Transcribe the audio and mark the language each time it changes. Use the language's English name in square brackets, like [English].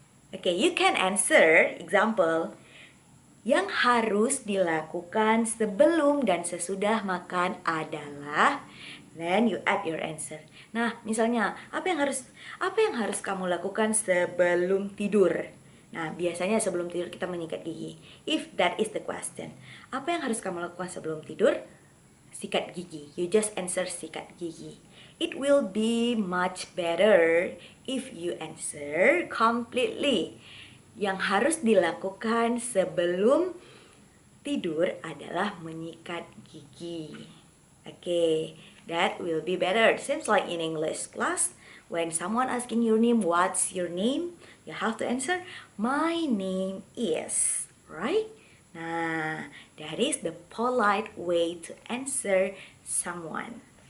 [English] Okay, you can answer, example, [Indonesian] yang harus dilakukan sebelum dan sesudah makan adalah, [English] then you add your answer. [Indonesian] Nah, misalnya, apa yang harus kamu lakukan sebelum tidur? Nah, biasanya sebelum tidur kita menyikat gigi. [English] If that is the question. [Indonesian] Apa yang harus kamu lakukan sebelum tidur? Sikat gigi. [English] You just answer [Indonesian] sikat gigi. [English] It will be much better if you answer completely. [Indonesian] Yang harus dilakukan sebelum tidur adalah menyikat gigi. [English] Okay, that will be better. Seems like in English class, when someone asking your name, what's your name? You have to answer, my name is, right? Nah, that is the polite way to answer someone.